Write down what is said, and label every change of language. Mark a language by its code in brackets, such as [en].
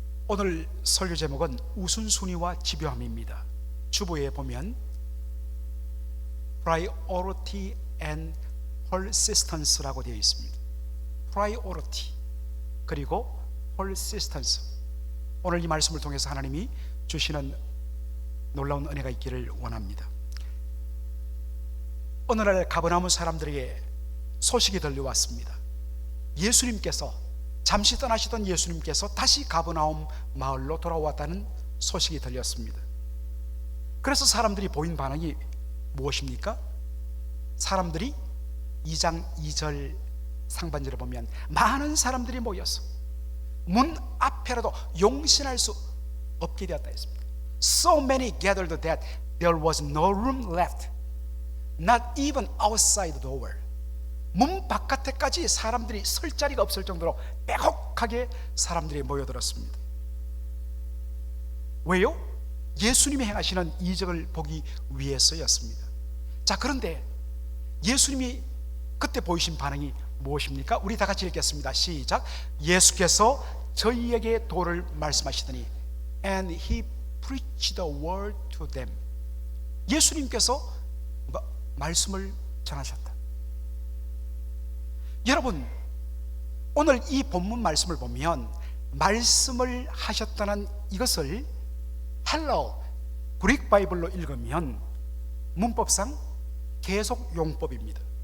[ko] 오늘 설교 제목은 우선순위와 집요함입니다. 주보에 보면 [en] Priority and Persistence [ko] 라고 되어 있습니다. Priority 그리고 Persistence. 오늘 이 말씀을 통해서 하나님이 주시는 놀라운 은혜가 있기를 원합니다. 어느 날 가버나움 사람들에게 소식이 들려왔습니다. 예수님께서, 잠시 떠나시던 예수님께서 다시 가버나움 마을로 돌아왔다는 소식이 들렸습니다. 그래서 사람들이 보인 반응이 무엇입니까? 사람들이 2장 2절 상반절에 보면 많은 사람들이 모여서 문 앞에라도 용신할 수 없게 되었다 했습니다. [en] So many gathered that there was no room left, not even outside the door. [ko] 문 바깥에까지 사람들이 설 자리가 없을 정도로 빼곡하게 사람들이 모여들었습니다. 왜요? 예수님이 행하시는 이적을 보기 위해서였습니다. 자, 그런데 예수님이 그때 보이신 반응이 무엇입니까? 우리 다 같이 읽겠습니다. 시작. 예수께서 저희에게 도를 말씀하시더니 [en] And he preached the word to them. [ko] 예수님께서 말씀을 전하셨다. 여러분, 오늘 이 본문 말씀을 보면 말씀을 하셨다는 이것을 헬러 그릭 바이블로 읽으면 문법상 계속 용법입니다.